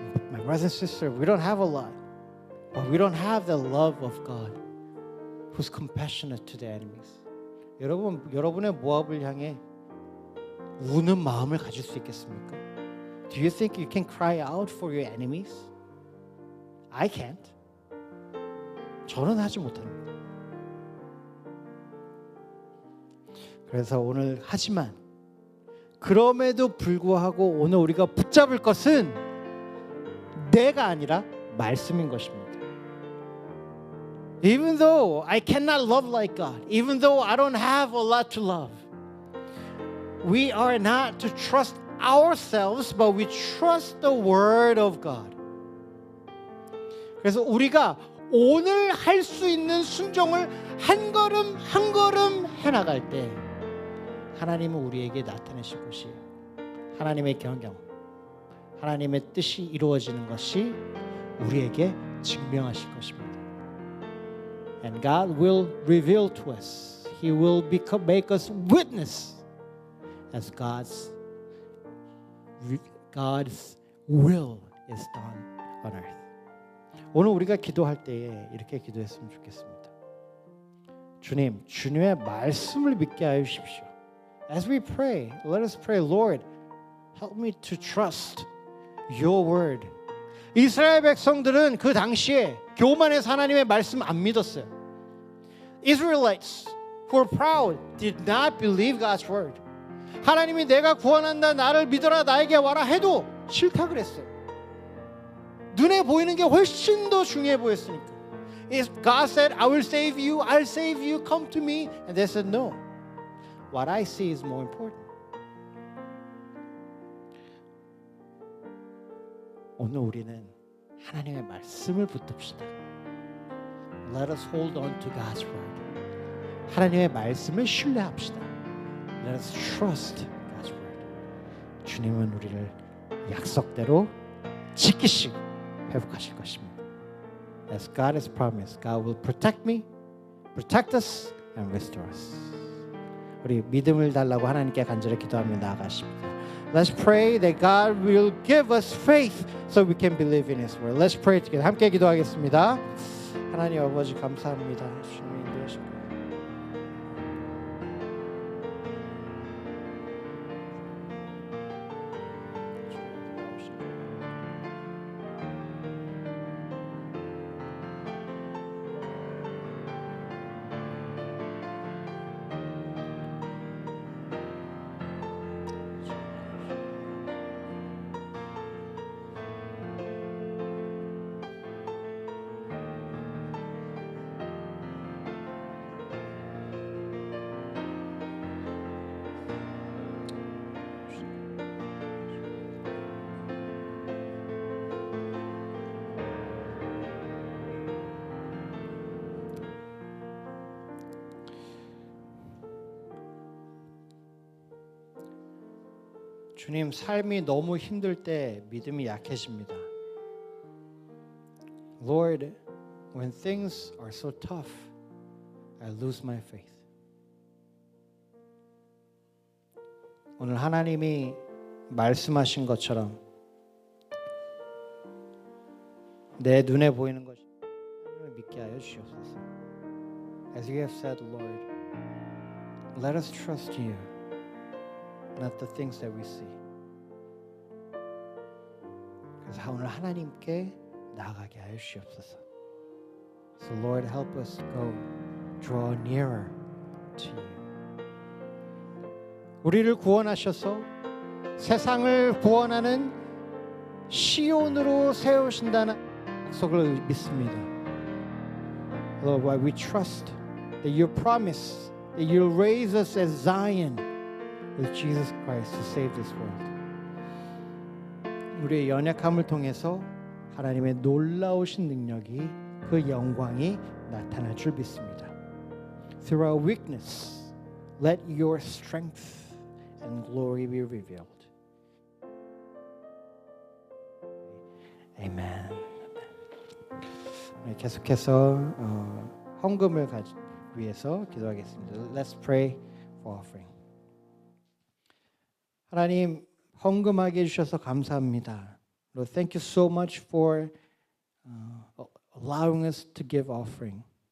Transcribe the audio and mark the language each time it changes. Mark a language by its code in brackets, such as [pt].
[en] My brothers and sisters, we don't have a lot. But we don't have the love of God who's compassionate to the enemies. [ko] 여러분의 모압을 향해 우는 마음을 가질 수 있겠습니까? [en] Do you think you can cry out for your enemies? I can't. [ko] 저는 하지 못합니다. 그래서 오늘 하지만 그럼에도 불구하고 오늘 우리가 붙잡을 것은 내가 아니라 말씀인 것입니다. [en] Even though I cannot love like God, even though I don't have a lot to love, we are not to trust ourselves, but we trust the Word of God. [ko] 그래서 우리가 오늘 할 수 있는 순종을 한 걸음 한 걸음 해나갈 때 하나님은 우리에게 나타내실 것이에요. 하나님의 경영, 하나님의 뜻이 이루어지는 것이 우리에게 증명하실 것입니다. [en] And God will reveal to us. He will make us witness as God's will is done on earth. [ko] 오늘 우리가 기도할 때에 이렇게 기도했으면 좋겠습니다. 주님, 주님의 말씀을 믿게 하여 주십시오. [en] As we pray, let us pray, Lord, help me to trust your word. [ko] 이스라엘 백성들은 그 당시에 교만해서 하나님의 말씀 안 믿었어요. [en] Israelites who were proud did not believe God's word. [ko] 하나님이 내가 구원한다, 나를 믿어라, 나에게 와라 해도 싫다 그랬어요. 눈에 보이는 게 훨씬 더 중요해 보였으니까. [en] God said, I will save you, I'll save you, come to me. And they said, no. What I see is more important. [ko] 오늘 우리는 하나님의 말씀을 붙듭시다. [en] Let us hold on to God's word. [ko] 하나님의 말씀을 신뢰합시다. [en] Let us trust God's word. [ko] 주님은 우리를 약속대로 지키시고 회복하실 것입니다. [en] As God has promised, God will protect me, protect us, and restore us. [ko] 우리 믿음을 달라고 하나님께 간절히 기도하며 나아가십니다. [en] Let's pray that God will give us faith so we can believe in His word. Let's pray together. [ko] 함께 기도하겠습니다. 하나님 아버지 감사합니다. 주님의 인도하시고 주님, 삶이 너무 힘들 때 믿음이 약해집니다. [en] Lord, when things are so tough, I lose my faith. [ko] 오늘 하나님이 말씀하신 것처럼 내 눈에 보이는 것이 하나님을 믿게 하여 주시옵소서. [en] As you have said, Lord, let us trust you, not the things that we see. [ko] 그래서 오늘 하나님께 나아가게 하여 주시옵소서. [en] So Lord, help us go draw nearer to you. [ko] 우리를 구원하셔서 세상을 구원하는 시온으로 세우신다는 약속을 믿습니다. [en] Lord, why we trust that your promise that you'll raise us as Zion with Jesus Christ to save this world. [ko] 우리의 연약함을 통해서 하나님의 놀라우신 능력이 그 영광이 나타날 줄 믿습니다. [en] Through our weakness, let your strength and glory be revealed. Amen. [ko] 계속해서 헌금을 위해서 기도하겠습니다. [en] Let's pray for offering. [ko] 하나님 헌금하게 해주셔서 감사합니다. [en] Lord, thank you so much for allowing us to give offering.